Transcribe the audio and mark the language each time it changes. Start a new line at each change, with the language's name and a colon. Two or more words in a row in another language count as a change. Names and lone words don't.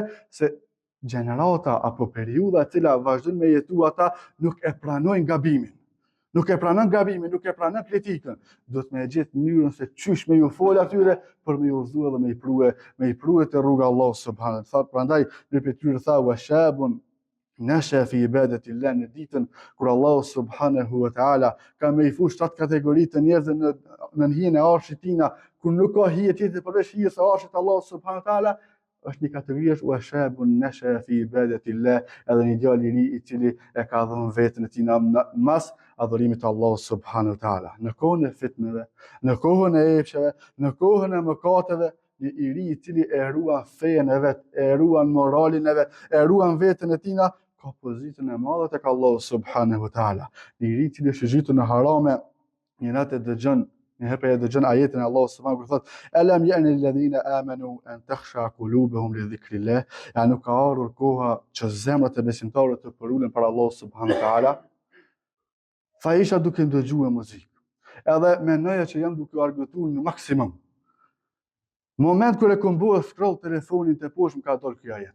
Albanian: Se gjenerata apo periudha e cila vazhdojnë me jetu ata nuk e pranojnë gabimin. Nuk e pranon gabimin, nuk e pranon kritikën. Do të me gjetë mënyrën se qysh me ju fol atyre për me ju udhëzu edhe me i prue te rruga Allahu
Arabic: سبحانه وتعالى.
Albanian: Prandaj në pyetyrë tha
Arabic: وشاب نشأ في عبادة الله,
Albanian: në ditën kur Allahu
Arabic: سبحانه وتعالى
Albanian: ka me i fush 7 kategori të njerëzve në hijen e arshit tina, kur nuk ka hije tjetër përveç hijes së arshit Allahu
Arabic: سبحانه وتعالى,
Albanian: është një kategori është
Arabic: وشاب نشأ في عبادة الله,
Albanian: edhe një djalë i ri i cili e ka dhënë veten e tij në mas adhurimit të Allahut
Arabic: سبحانه وتعالى.
Albanian: Në kohën e fitnëve, në kohën e epsheve, në kohën e mëkateve, një i ri i cili e ruan fejen e vet, e ruan moralin e vet, e ruan veten e tina, ka pozitën e madhe tek Allahu
Arabic: سبحانه وتعالى.
Albanian: Një i ri i cili është zhytur në harame, një natë dëgjon një herë dëgjon ajetin e Allahut
Arabic: سبحانه وتعالى,
Albanian: thotë
Arabic: ألم يأن الذين آمنوا أن تخشع قلوبهم لذكر الله,
Albanian: ja nuk ka ardhur koha që zemrat e besimtarëve të përulen para Allahut
Arabic: سبحانه وتعالى.
Albanian: Tha isha duke ndëgjuar muzikë. Edhe menoja që jam duke argëtuar në maksimum. Moment kur e kom bërë scroll telefonin të poshtë, më ka dalë ky ajet.